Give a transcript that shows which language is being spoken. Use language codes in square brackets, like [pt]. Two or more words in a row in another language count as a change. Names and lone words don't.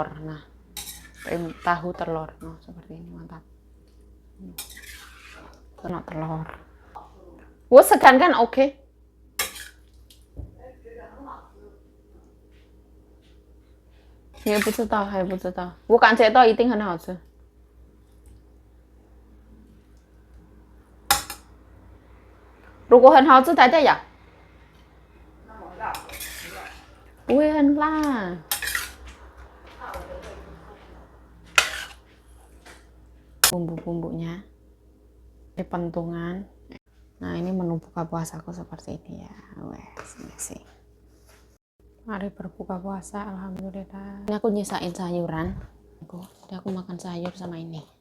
[id] Nah, tahu telur. Nah, seperti ini mantap. Kena telur. Wah, segan kan oke. [zh] 也不知道，还不知道。我感觉到一定很好吃。如果很好吃，才这样。不会很辣。 [id] Bumbu-bumbunya, ini pentungan. Nah, ini menu buka puasaku seperti ini ya. Wes, sih. Mari berbuka puasa, alhamdulillah. Ini aku nyisain sayuran. Jadi aku makan sayur sama ini.